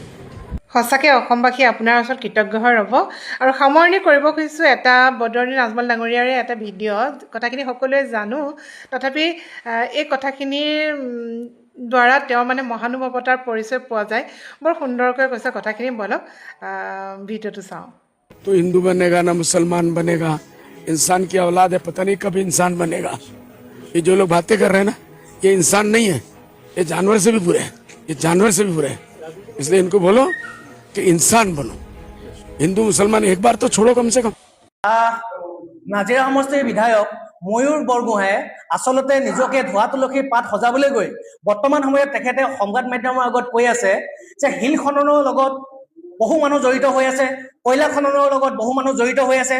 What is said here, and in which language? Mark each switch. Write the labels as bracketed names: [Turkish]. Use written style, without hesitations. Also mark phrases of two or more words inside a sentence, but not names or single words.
[Assamese] সঁচাকৈ অসমবাসী আপোনাৰ ওচৰত কৃতজ্ঞ হৈ ৰ'ব। আৰু সামৰণি কৰিব খুজিছোঁ এটা বদৰুদ্দিন আজমল ডাঙৰীয়াৰে এটা ভিডিঅ'। কথাখিনি সকলোৱে জানো, তথাপি এই কথাখিনিৰ দ্বাৰা তেওঁ মানে মহানুভৱতাৰ পৰিচয় পোৱা যায়। বৰ সুন্দৰকৈ কৈছে কথাখিনি। ব'লক ভিডিঅ'টো চাওঁ। [Hindi] तो हिंदू बनेगा ना मुसलमान बनेगा, इंसान की औलाद है, पता नहीं कब इंसान बनेगा। ये जो लोग बातें कर रहे हैं ना, ये इंसान नहीं है, ये जानवर से भी बुरे हैं, ये जानवर से भी बुरे हैं। इसलिए इनको बोलो कि इंसान बनो। हिंदू मुसलमान एक बार तो छोड़ो कम से कम। [Assamese] নাজিৰা সমষ্টিৰ বিধায়ক ময়ূৰ বৰগোহাঁয়ে আচলতে নিজকে ধোৱা তুলসীৰ পাত সজাবলৈ গৈ বৰ্তমান সময়ত তেখেতে সংবাদ মাধ্যমৰ আগত কৈ আছে যে শিল খননৰ লগত বহু মানুহ জড়িত হৈ আছে, কয়লা খননৰ লগত বহু মানুহ জড়িত হৈ আছে।